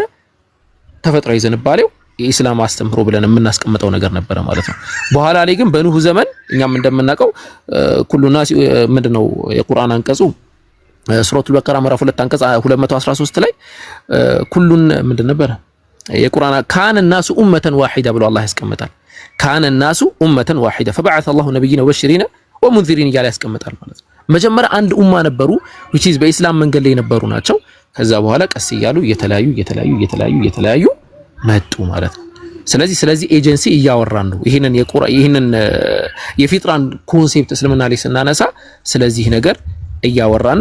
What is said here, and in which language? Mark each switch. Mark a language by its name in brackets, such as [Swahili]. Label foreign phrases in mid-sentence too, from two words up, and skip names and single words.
[Amharic] ተፈጥሯዊ ዝንባሌው የኢስላም አስተምህሮ ብለን የምናስቀምጠው ነገር ነበረ ማለት ነው። በኋላ ላይ ግን በኑህ ዘመን እኛም እንደምናውቀው ኩሉና ምንድነው የቁርአን አንቀጹ ሱረቱል በቀራ ምዕራፍ 2 አንቀጽ 213 ላይ ኩሉን ምንድን ነበር [Arabic] የቁርአን كان الناس امه واحده [Amharic] ብሎ አላህ ያስቀምጣል። [Arabic] ካነ الناس امه واحده فبعث الله نبيين وبشرين ومنذرين [Amharic] እያለ ያስቀምጣል ማለት ነው። መጀመሪያ አንድ ኡማ ነበሩ [English] which is [Amharic] በኢስላም መንገድ ላይ የነበሩ ናቸው። ከዛ በኋላ ቀስ እያሉ እየተለያዩ መጡ ማለት ነው። ስለዚህ ኤጀንሲ እያወራን ነው። ይሄንን የፊጥራን ኮንሴፕት እስልምና ላይ ስናነሳ ስለዚህ ነገር እያወራን